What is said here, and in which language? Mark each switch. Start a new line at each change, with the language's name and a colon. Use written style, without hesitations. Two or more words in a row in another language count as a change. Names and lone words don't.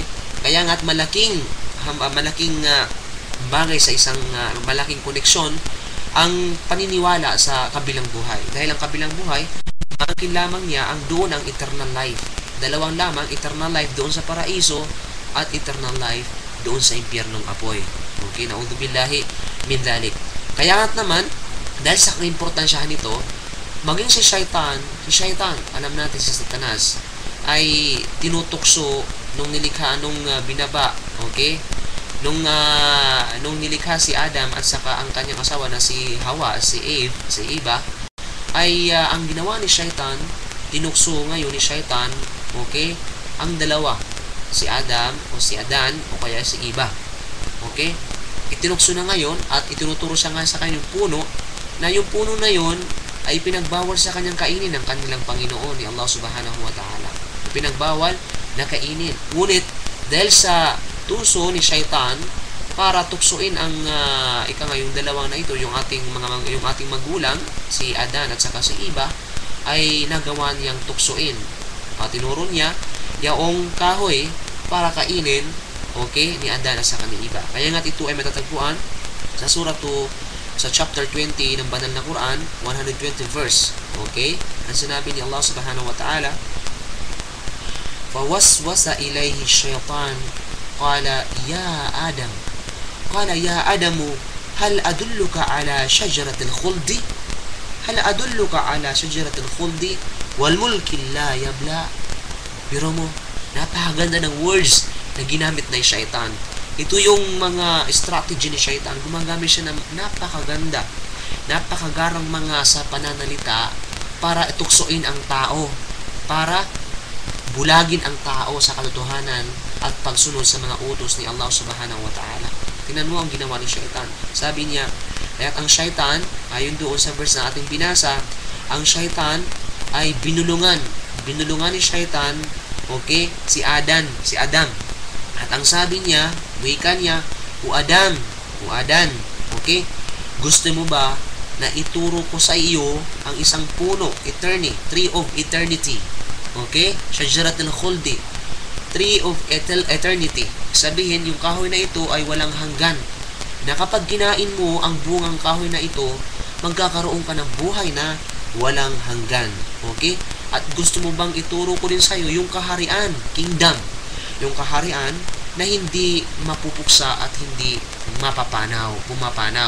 Filipino: Kaya nga't malaking bagay sa isang malaking koneksyon ang paniniwala sa kabilang buhay. Dahil ang kabilang buhay, ang lamang niya ang doon ang
English: eternal life.
Filipino: Dalawang lamang,
English: eternal life
Filipino: doon sa paraiso at
English: eternal life
Filipino: doon sa impyernong apoy.
Arabic: Okay, نعوذ بالله من ذلك.
Filipino: Kaya nga naman, dahil sa importansyahan nito, maging si Shaitan, alam natin si Satanas, ay tinutukso nung nilikha, nung binaba, okay? Nung nilikha si Adam at saka ang kanyang asawa na si Hawa, si Eva, ay ang ginawa ni Shaitan, tinukso ngayon ni Shaitan, okay? Ang dalawa, si Adam o si Adan o kaya si Eva. Okay? Itinukso na ngayon at itinuturo siya nga sa kanyang puno na yung puno na yun ay pinagbawal sa kanyang kainin ng kanilang Panginoon ni Allah
Arabic: سبحانه وتعالى.
Filipino: Pinagbawal na kainin. Ngunit dahil sa tuso ni Shaitan para tuksuin ang yung dalawang na ito, yung ating magulang, si Adan at saka si Eva, ay nagawa niyang tuksuin. Tinuro niya yaong kahoy para kainin, okay, ni Adan at saka ni Eva. Kaya nga ito ay matatagpuan sa sa chapter 20 ng banal na Quran, 120 verse. Okay? Ang sinabi ni Allah
Arabic: سبحانه وتعالى, فَوَسْوَسَ إِلَيْهِ الشَّيْطَانُ قَالَ يَا آدَمُ هَلْ أَدُلُّكَ عَلَى شَجَرَةِ الْخُلْدِ وَالْمُلْكِ لَا يَبْلَى.
Filipino: Biro mo, napakaganda ng words na ginamit ng Shaitan. Ito yung mga strategy ni Shaitan. Gumagamit siya ng napakagarang mga sa pananalita para ituksoin ang tao, para bulagin ang tao sa katotohanan at pagsunod sa mga utos ni Allah
Arabic: سبحانه وتعالى.
Filipino: Tingnan mo ang ginawa ni Shaitan. Sabi niya, kaya't ang Shaitan, ayon doon sa verse na ating binasa, ang Shaitan ay binulungan ni Shaitan, okay, si Adam. At ang sabi niya, wika niya, O Adan, okay, gusto mo ba na ituro ko sa iyo ang isang puno,
English: tree of eternity, okay,
Arabic: شجرة الخلد,
English: tree of eternity.
Filipino: Sabihin, yung kahoy na ito ay walang hanggan, na kapag kinain mo ang bungang kahoy na ito, magkakaroon ka ng buhay na walang hanggan. Okay? At gusto mo bang ituro ko din sa iyo yung kaharian, kingdom, yung kaharian na hindi mapupuksa at hindi pumapanaw.